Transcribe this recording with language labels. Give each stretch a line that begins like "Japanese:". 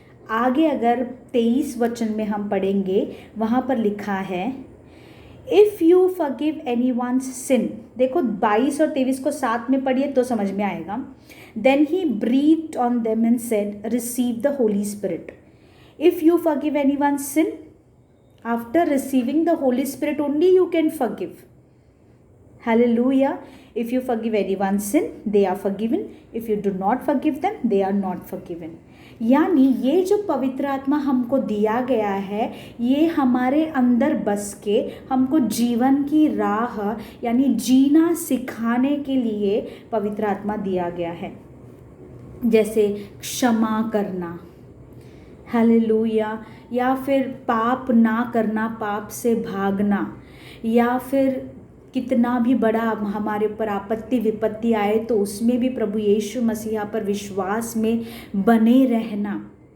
Hindi: आगे अगर 23 वचन में हम पढ़ेंगे, वहाँ पर लिखा है,
English: If you forgive anyone's sin.
Hindi: देखो 22 और 23 को साथ में पढ़िए तो समझ में आएगा।
English: Then he breathed on them and said receive the Holy Spirit. If you forgive anyone's sin, after receiving the Holy Spirit only you can forgive. Hallelujah. If you forgive anyone's sin, they are forgiven. If you do not forgive them, they are not forgiven.
Hindi: यानी ये जो पवित्र आत्मा हमको दिया गया है, ये हमारे अंदर बस के हमको जीवन की राह यानी जीना सिखाने के लिए पवित्र आत्मा दिया गया है। जैसे क्षमा करना, हालेलुया, या फिर पाप ना करना, पाप से भागना, या फिर कितना भी बड़ा हमारे ऊपर आपत्ति विपत्ति आए तो उसमें भी प्रभु यीशु मसीहा पर विश्वास में बने रहना।